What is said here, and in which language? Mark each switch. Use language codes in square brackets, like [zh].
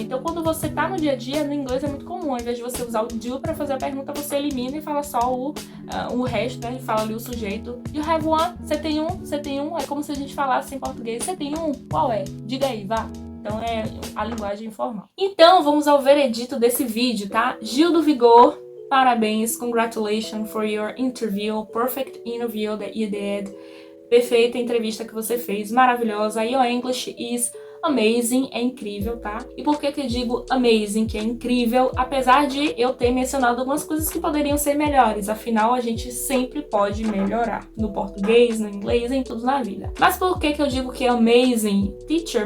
[pt] Então, quando você tá no dia a dia, no inglês é muito comum. Ao invés de você usar o do para fazer a pergunta, você elimina e fala só o resto, né? E fala ali o sujeito. [en] You have one? [pt] Você tem um? Você tem um? É como se a gente falasse em português. Você tem um? Qual é? Diga aí, vá. Então, é a linguagem informal. Então, vamos ao veredito desse vídeo, tá? Gil do Vigor, parabéns. [en] Congratulations for your interview. Perfect interview that you did. [pt] Perfeita entrevista que você fez. Maravilhosa. [en] Your English is amazing, [pt] é incrível, tá? E por que eu digo amazing, que é incrível? Apesar de eu ter mencionado algumas coisas que poderiam ser melhores, afinal a gente sempre pode melhorar. No português, no inglês, em tudo na vida. Mas por que eu digo que é amazing, teacher?